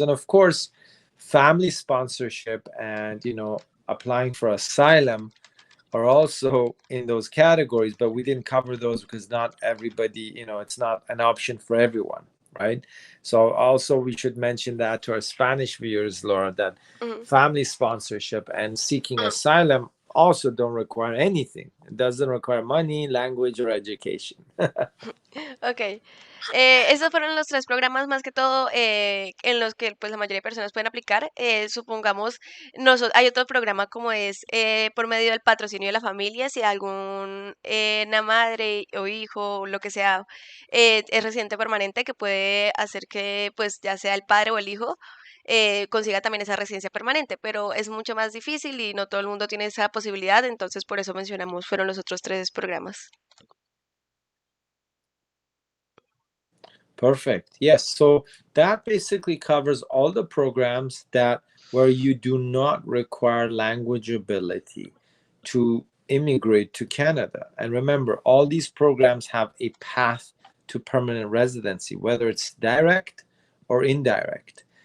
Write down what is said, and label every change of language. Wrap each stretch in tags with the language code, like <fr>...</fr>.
<en>And of course, family sponsorship and applying for asylum are also in those categories, but we didn't cover those because not everybody, it's not an option for everyone, right? So also we should mention that to our Spanish viewers, Laura, that Ujú. family sponsorship and seeking asylum also don't require anything. It doesn't require money, language, or education. Ok.</en> <es>Esos fueron los tres programas más que todo en los que pues la mayoría de personas pueden aplicar. Supongamos, hay otro programa como es por medio del patrocinio de la familia, si algún una madre o hijo, lo que sea, es residente permanente que puede hacer que pues ya sea el padre o el hijo consiga también esa residencia permanente, pero es mucho más difícil y no todo el mundo tiene esa posibilidad, entonces por eso mencionamos, fueron los otros tres programas.</es> <en>Perfect. Yes. So that basically covers all the programs that where you do not require language ability to immigrate to Canada. And remember, all these programs have a path to permanent residency, whether it's direct or indirect.</en>